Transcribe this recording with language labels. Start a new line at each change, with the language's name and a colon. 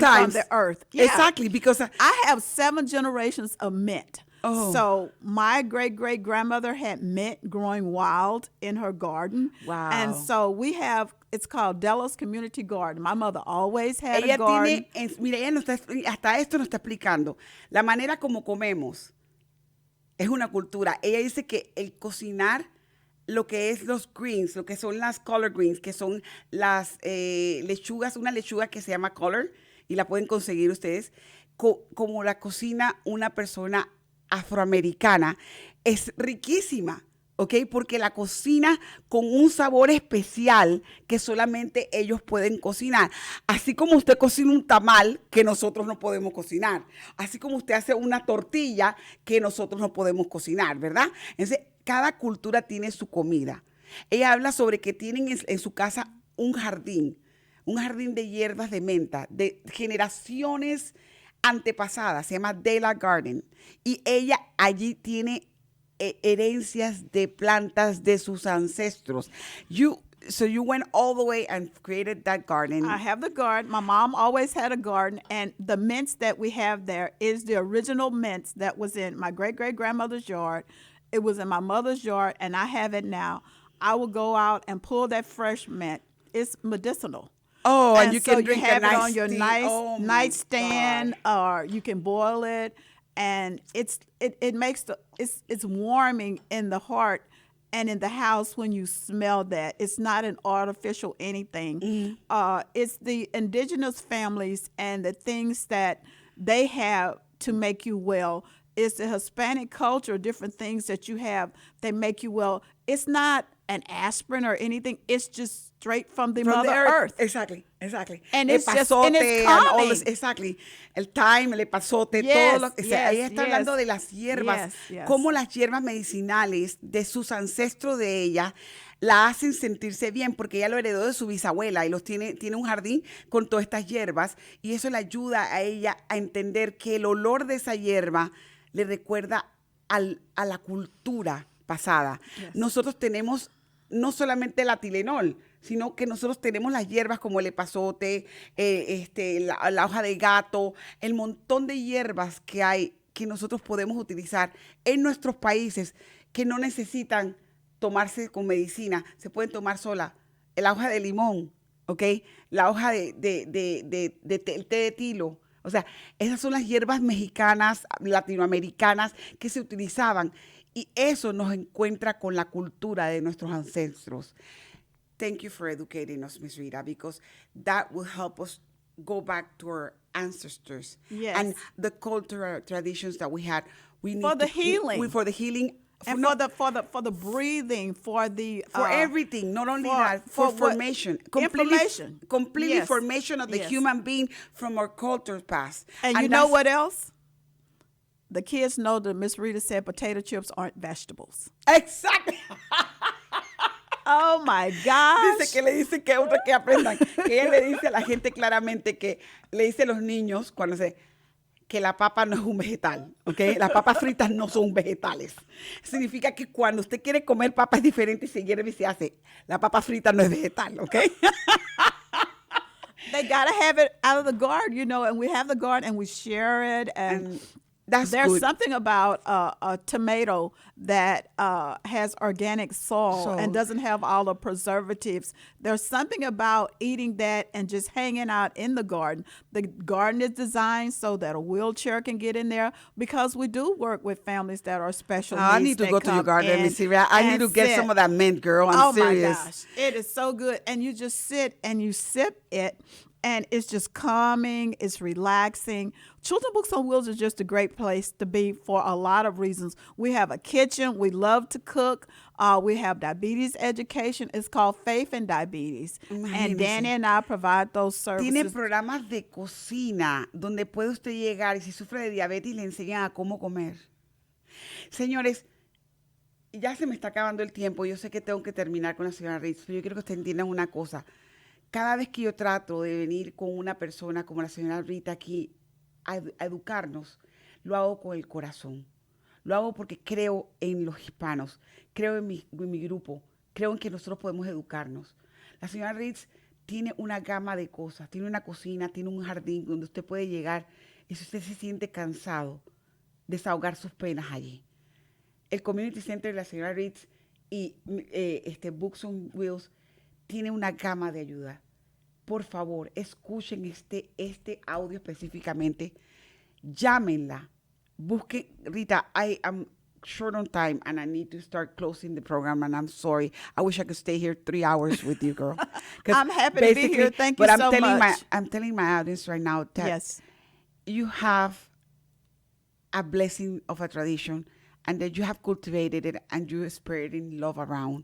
English: times. from the earth. Exactly, because I have 7 generations of mint. Oh. So my great-great-grandmother had mint growing wild in her garden. Wow. And so it's called Della's Community Garden. My mother always had a garden.
Spanish: Mira, ella hasta esto nos está explicando. La manera como comemos es una cultura. Ella dice que el cocinar lo que es los greens, lo que son las collard greens, que son las lechugas, una lechuga que se llama collard, y la pueden conseguir ustedes, como la cocina una persona afroamericana, es riquísima, ¿ok? Porque la cocina con un sabor especial que solamente ellos pueden cocinar. Así como usted cocina un tamal que nosotros no podemos cocinar. Así como usted hace una tortilla que nosotros no podemos cocinar, ¿verdad? Entonces, cada cultura tiene su comida. Ella habla sobre que tienen en su casa un jardín de hierbas de menta, de generaciones antepasadas, se llama Della Garden. Y ella allí tiene herencias de plantas de sus ancestros.
English: So you went all the way and created that garden. I have the garden. My mom always had a garden, and the mints that we have there is the original mints that was in my great-great-grandmother's yard. It was in my mother's yard, and I have it now. I will go out and pull that fresh mint. It's medicinal. Oh, and you so can drink you have a it nice on your tea. nice nightstand, or you can boil it, and it makes it's warming in the heart and in the house when you smell that. It's not an artificial anything. Mm-hmm. It's the indigenous families and the things that they have to make you well. It's the Hispanic culture, different things that you have that make you well. It's not an aspirin or anything. It's just straight from the Mother Earth. Exactly. And it's just, and it's calming. Exactly.
Spanish: El thyme, el epazote,
English: Yes,
Spanish: todo lo ella está hablando de las hierbas, cómo las hierbas medicinales de sus ancestros de ella la hacen sentirse bien, porque ella lo heredó de su bisabuela y tiene un jardín con todas estas hierbas, y eso le ayuda a ella a entender que el olor de esa hierba le recuerda a la cultura pasada.
English: Yes.
Spanish: Nosotros tenemos no solamente la Tylenol, sino que nosotros tenemos las hierbas como el epazote, la hoja de gato, el montón de hierbas que hay que nosotros podemos utilizar en nuestros países que no necesitan tomarse con medicina, se pueden tomar sola. La hoja de limón, ¿ok? La hoja de té de tilo. O sea, esas son las hierbas mexicanas, latinoamericanas que se utilizaban. Y eso nos encuentra con la cultura de nuestros ancestros.
English: Thank you for educating us, Ms. Rita, because that will help us go back to our ancestors. Yes. And the cultural traditions that we had. We need for the healing. For the healing. And for the breathing, for everything, not only that, for formation, completely yes. formation of the human being from our culture past. And you know what else? The kids know that Miss Rita said potato chips aren't vegetables. Exactly. Oh my gosh.
Spanish: Dice que le dice que otro que aprendan. Que ella le dice a la gente claramente que le dice a los niños cuando que la papa no es un vegetal, ¿ok? Las papas fritas no son vegetales. Significa que cuando usted quiere comer papa es diferente y se hierve y se hace. La papa frita no es vegetal, ¿ok?
English: They gotta have it out of the garden, and we have the garden and we share it, and there's good. Something about a tomato that has organic soil and doesn't have all the preservatives. There's something about eating that and just hanging out in the garden. The garden is designed so that a wheelchair can get in there, because we do work with families that are special needs. I need to go to your garden, Miss Rita. I need to get some of that mint, girl. I'm serious. Oh my gosh, it is so good. And you just sit and you sip it. And it's just calming, it's relaxing. Children's Books on Wheels is just a great place to be for a lot of reasons. We have a kitchen. We love to cook. We have diabetes education. It's called Faith and Diabetes. And Danny and I provide those services.
Spanish: Tiene programas de cocina donde puede usted llegar y si sufre de diabetes le enseñan a cómo comer. Señores, ya se me está acabando el tiempo. Yo sé que tengo que terminar con la señora Ritz, pero yo quiero que ustedes entiendan una cosa. Cada vez que yo trato de venir con una persona como la señora Rita aquí a educarnos, lo hago con el corazón. Lo hago porque creo en los hispanos, creo en mi grupo, creo en que nosotros podemos educarnos. La señora Ritz tiene una gama de cosas, tiene una cocina, tiene un jardín donde usted puede llegar y si usted se siente cansado, desahogar sus penas allí. El Community Center de la señora Ritz y Books on Wheels tiene una gama de ayuda. Por favor, escuchen este audio específicamente. Llámenla. Busquen,
English: Rita, I am short on time and I need to start closing the program and I'm sorry. I wish I could stay here 3 hours with you, girl. I'm happy to be here. Thank you so much. I'm telling my audience right now that yes, you have a blessing of a tradition and that you have cultivated it and you spread in love around.